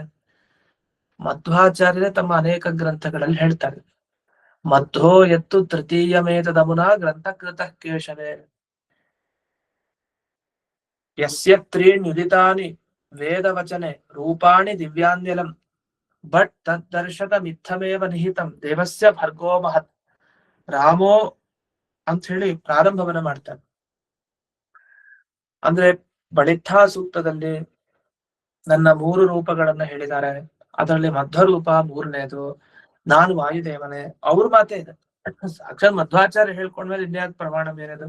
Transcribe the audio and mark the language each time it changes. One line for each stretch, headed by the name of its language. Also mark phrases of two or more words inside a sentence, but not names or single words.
Kannada: ಮಧ್ವಾಚಾರ್ಯರೇ ತಮ್ಮ ಅನೇಕ ಗ್ರಂಥಗಳಲ್ಲಿ ಹೇಳ್ತಾರೆ,
Sanskrit: ಮಧ್ವೋ ಎತ್ತು ತೃತೀಯ ಮೇತದಮುನ ಗ್ರಂಥಕೃತ ಕೇಶವೇ ಯಸ್ಯ ತ್ರೀಣ್ಯುದಿತಾನಿ ವೇದವಚನೆ ರೂಪಾಣಿ ದಿವ್ಯಾನ್ಯಲಂ ಬಟ್ ತದ್ದರ್ಶಕ ಮಿಥಮೇವ ನಿಹಿತಂ ದೇವಸ್ಯ ಭರ್ಗೋ ಮಹತ್ ರಾಮೋ
Kannada: ಅಂತ ಹೇಳಿ ಪ್ರಾರಂಭವನ್ನ ಮಾಡ್ತಾರೆ. ಅಂದ್ರೆ ಬಳಿಠಾ ಸೂಕ್ತದಲ್ಲಿ ನನ್ನ 3 ರೂಪಗಳನ್ನ ಹೇಳಿದ್ದಾರೆ. ಅದರಲ್ಲಿ ಮಧ್ವರೂಪ 3ನೇದು, ನಾನು ವಾಯುದೇವನೇ. ಅವ್ರ ಮಾತೇ ಇದೆ. ಸಾಕ್ಷಾತ್ ಮಧ್ವಾಚಾರ್ಯ ಹೇಳ್ಕೊಂಡ್ಮೇಲೆ ಇನ್ಯಾಕ್ ಪ್ರಮಾಣ ಬೇರೆದು?